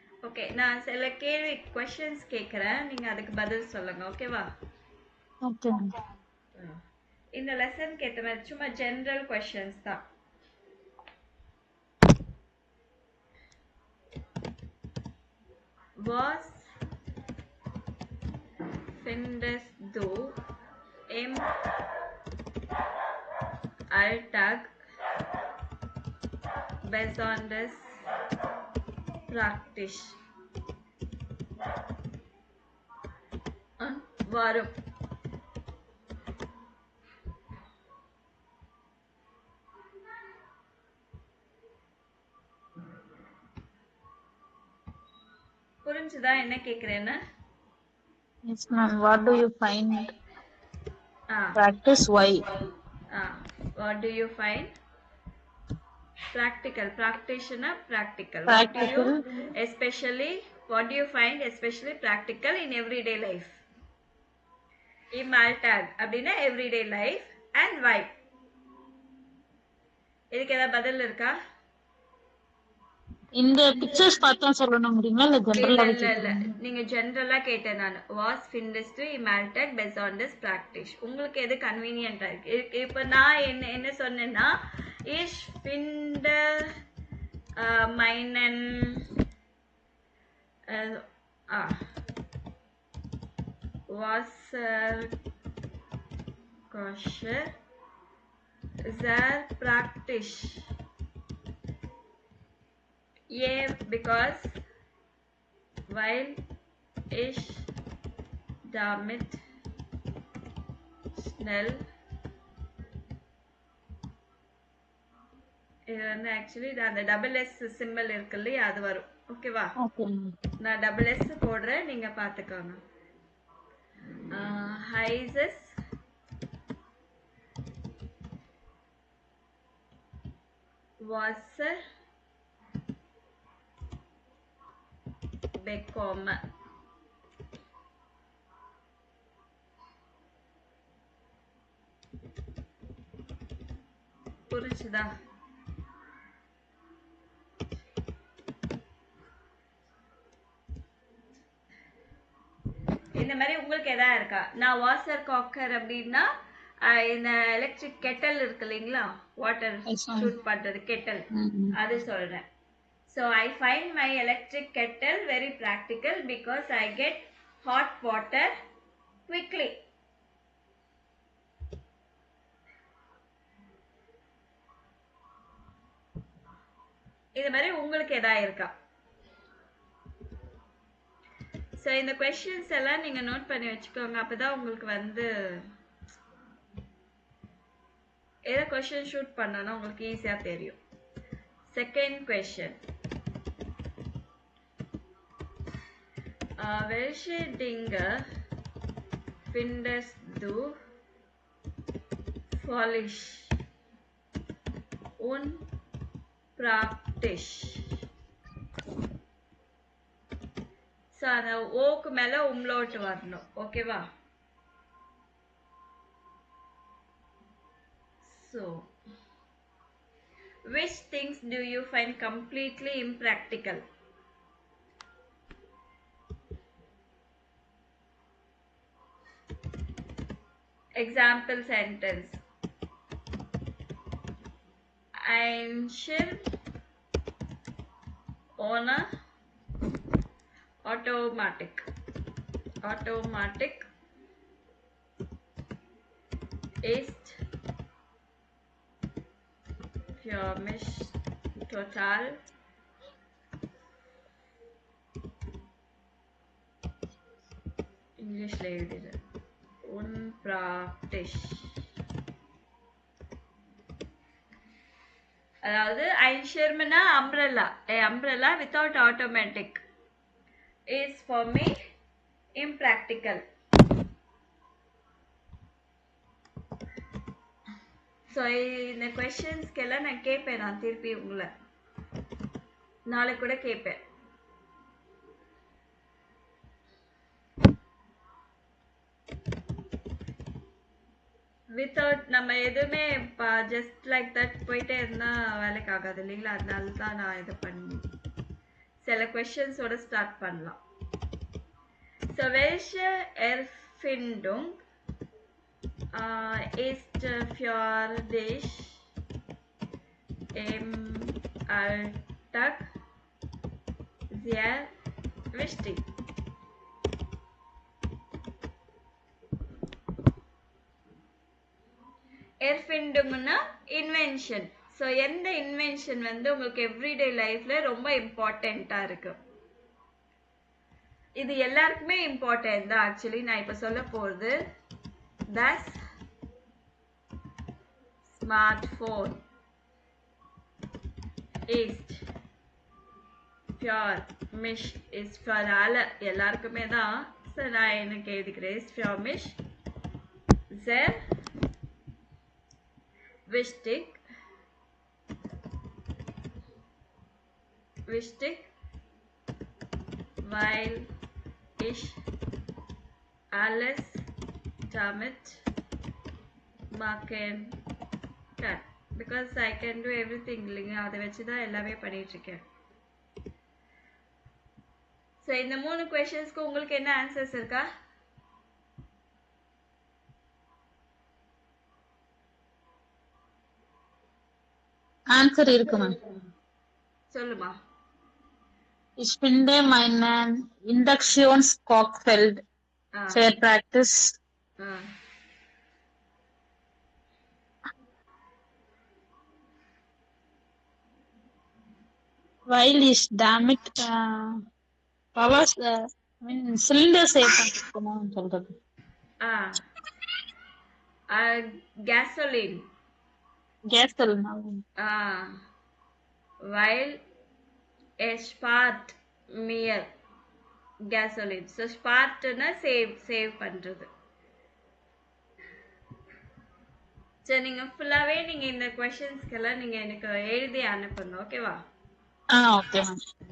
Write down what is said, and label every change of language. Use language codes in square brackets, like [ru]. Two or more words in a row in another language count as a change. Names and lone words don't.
[ta] ஓகே, நான் சில கேள்வி கொஸ்டின்ஸ் கேட்குறேன், நீங்க அதுக்கு பதில் சொல்லுங்க. ஓகேவா? ஓகே. இந்த லெசனுக்கு ஏற்ற மாதிரி சும்மா ஜென்ரல் கொஸ்டின்ஸ் தான். [de] Was findes du im Alltag besonders praktisch? Warum? [ta] புரிஞ்சுதா என்ன கேக்குறேன்னு? [en] Yes, ma'am. What do you find? Ah, Practice why? what do you find? Practical. Practitioner, practical. Practical. What do you find especially practical in everyday life? [de] Im Alltag [en] அப்படின்னா everyday life and why? [ta] இதுக்கு ஏதாவது பதில் இருக்கா? இந்த பிக்சர்ஸ் பார்த்தா சொல்லணும் முடியுமா இல்ல ஜெனரலா இல்ல நீங்க ஜெனரலா கேட்டேன் நான். [de] Was findest du im Alltag besonders praktisch. [ta] உங்களுக்கு எது கன்வீனியன்ட்டா இருக்கு? இப்போ நான் என்ன சொன்னேன்னா [de] ich finde meinen Wasserkocher sehr praktisch. [en] Yeah, because [de] weil ich damit schnell [ta] இது வந்து ஆக்சுவலி அந்த டபுள் எஸ் சிம்பிள் இருக்கு இல்லையா, அது வரும். ஓகேவா? நான் டபுள் எஸ் போடுறேன், நீங்க பாத்துக்கோங்க. [de] heißes Wasser bekomme. [ta] புரிச்சுதா? இந்த மாதிரி உங்களுக்கு எதா இருக்கா? நான் வாட்டர் காக்கர் அப்படின்னா இந்த எலக்ட்ரிக் கெட்டல் இருக்கு இல்லைங்களா, வாட்டர் ஷூட் பண்றது கெட்டல், அது சொல்றேன். [en] So I find my electric kettle very practical because I get hot water quickly. [ta] இது மாதிரி உங்களுக்கு எதா இருக்கா? ஸோ இந்த கொஸ்டின்ஸ் எல்லாம் நீங்க நோட் பண்ணி வச்சுக்கோங்க, அப்பதான் உங்களுக்கு வந்து ஏதோ கொஸ்டின் ஷூட் பண்ணனா உங்களுக்கு ஈஸியா தெரியும். செகண்ட் கொஸ்டின், [de] welche Dinge findest du falsch und praktisch? [ta] ஸோ அந்த ஓக்கு மேல உம்லோட்டு வரணும். ஓகேவா? [en] So which things do you find completely impractical? Example sentence, [de] ein Schirm ohne automatic ist für mich total [ta] இங்கிலீஷ்ல எழுதிடு [de] unpraktisch. [en] அதாவது [de] ein Schirm [en] னா umbrella, a umbrella without automatic is for me impractical. [ta] ஸோ இந்த கொஸ்டின்ஸ்க்கெல்லாம் நான் கேட்பேன், நான் திருப்பி உங்களை நாளைக்கு கூட கேட்பேன். வித்தவுட் நம்ம எதுவுமே ஜஸ்ட் லைக் தட் போயிட்டே இருந்தா வேலைக்கு ஆகாது இல்லைங்களா, அதனால தான் நான் இதை பண்ணி. சில கொஸ்டின்ஸோட ஸ்டார்ட் பண்ணலாம். [de] So welche Erfindung ist für dich im Alltag sehr wichtig? [ta] Erfindungனா invention. So எந்த invention வந்து உங்களுக்கு [en] everyday life [ta] ல ரொம்ப இம்பார்ட்டண்டா இருக்கு? இது எல்லாருக்குமே இம்பார்ட்டன்ட் தான் ஆக்சுவலி. [de] நான் இப்ப சொல்ல போறது das Smartphone ist für mich ist für alle [ta] எல்லாருக்குமே தான். So நான் எனக்கு எழுதிக்கிறேன் [de] ist für mich sehr wichtig weil ich alles damit machen kann. [en] Because I can do everything [ta] இல்லைங்க, அதை வச்சு தான் எல்லாமே பண்ணிட்டு இருக்கேன். ஸோ இந்த 3 கொஸ்டின்ஸ்க்கு உங்களுக்கு என்ன ஆன்சர்ஸ் இருக்கா? ஆன்சர் இருக்கு மேம். சொல்லுமா. [de] Ich finde meinen Induktionskochfeld sehr praktisch. Weil ich damit [en] power cylinder save [ta] பண்ணிருக்கணும் சொல்றது. [en] gasoline. [de] Weil es spart mehr gasoline. [ta] So spart na save பண்றது. சரி, நீங்க ஃபுல்லாவே நீங்க இந்த क्वेश्चंसக்கு எல்லாம் நீங்க எனக்கு எழுதி அனுப்புங்க, ஓகேவா? ஓகே மேம்.